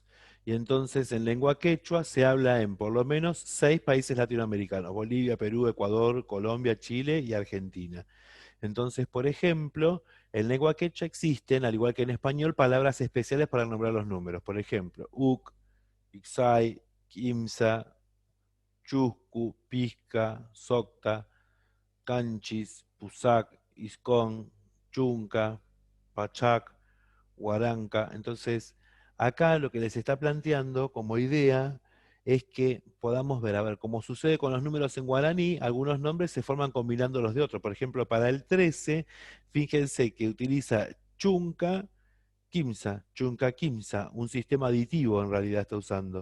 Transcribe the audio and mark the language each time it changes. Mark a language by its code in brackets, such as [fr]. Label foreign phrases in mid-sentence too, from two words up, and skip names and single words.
[es] Y entonces en lengua quechua se habla en por lo menos 6 países latinoamericanos: Bolivia, Perú, Ecuador, Colombia, Chile y Argentina. Entonces, por ejemplo, en lengua quechua existen, al igual que en español, palabras especiales para nombrar los números. Por ejemplo, uc, [qu] ixay, quimsa, chuscu, pizca, socta, Canchis, Pusac, Iscón, Chunca, Pachac, Huaranca. [es] Entonces, acá lo que les está planteando como idea es que podamos ver, a ver, como sucede con los números en guaraní, algunos nombres se forman combinando los de otros. Por ejemplo, para el 13, fíjense que utiliza [qu] Chunca, Quimsa, Chunca Quimsa, [es] un sistema aditivo en realidad está usando.